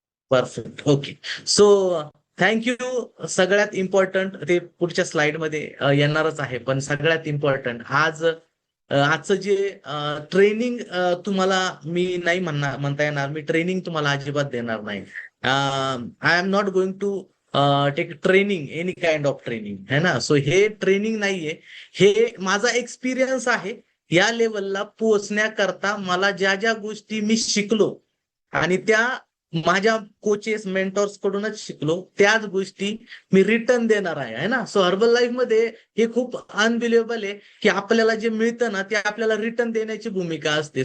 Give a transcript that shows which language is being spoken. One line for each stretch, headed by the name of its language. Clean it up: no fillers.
English: Perfect. Perfect. Okay. So thank you.
Marathi: सगळ्यात important ते पुढच्या स्लाइडमध्ये येणारच आहे, पण सगळ्यात इम्पॉर्टंट आजचं जे ट्रेनिंग तुम्हाला मी नाही म्हणता येणार. मी ट्रेनिंग तुम्हाला अजिबात देणार नाही.
English: I am not going to take training, any kind of training, है ना.
Marathi: सो हे ट्रेनिंग नाहीये, हे माझा एक्सपिरियन्स आहे. या लेवलला पोहोचण्याकरता मला ज्या ज्या गोष्टी मी शिकलो आणि त्या माझ्या कोचेस, मेंटॉर्स कडूनच शिकलो, त्याच गोष्टी मी रिटर्न देणार आहे ना. सो हर्बल लाईफ मध्ये हे खूप अनबिलिव्हेबल आहे की आपल्याला जे मिळतं ना, ते आपल्याला रिटर्न देण्याची भूमिका असते.